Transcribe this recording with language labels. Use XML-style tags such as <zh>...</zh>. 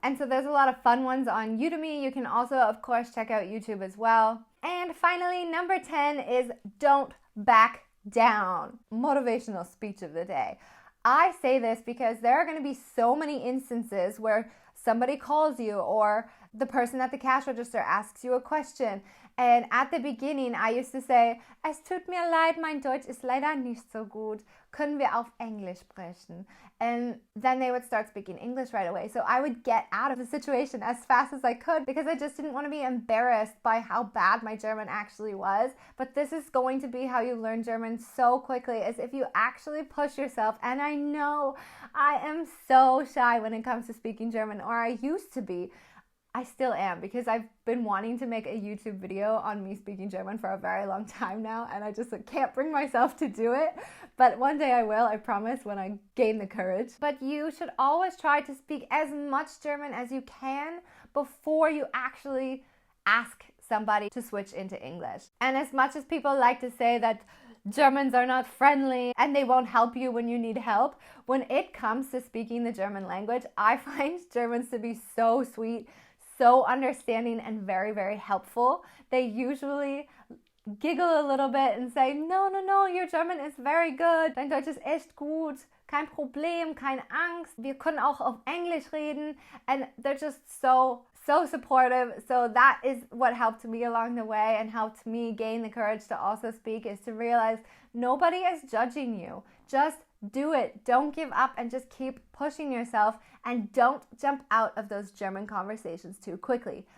<en>And so there's a lot of fun ones on Udemy. You can also, of course, check out YouTube as well. And finally, number 10 is don't back down. Motivational speech of the day. I say this because there are going to be so many instances where somebody calls you or the person at the cash register asks you a question. And at the beginning, I used to say,</en> <de>es tut mir leid, mein Deutsch ist leider nicht so gut. Können wir auf Englisch sprechen?</de> <en>And then they would start speaking English right away. So I would get out of the situation as fast as I could because I just didn't want to be embarrassed by how bad my German actually was. But this is going to be how you learn German so quickly, is if you actually push yourself. And I know I am so shy when it comes to speaking German, or I used to be. I still am, because I've been wanting to make a YouTube video on me speaking German for a very long time now, and I just can't bring myself to do it. But one day I will, I promise, when I gain the courage. But you should always try to speak as much German as you can before you actually ask somebody to switch into English. And as much as people like to say that Germans are not friendly and they won't help you when you need help, when it comes to speaking the German language, I find Germans to be so sweet, so understanding, and very, very helpful. They usually giggle a little bit and say, no, your German is very good.</en> <de>Dein Deutsch ist echt gut. Kein Problem, keine Angst. Wir können auch auf Englisch reden.</de> <en>And they're just so supportive. So that is what helped me along the way and helped me gain the courage to also speak, is to realize nobody is judging you. Just do it. Don't give up and just keep pushing yourself, and don't jump out of those German conversations too quickly.</en>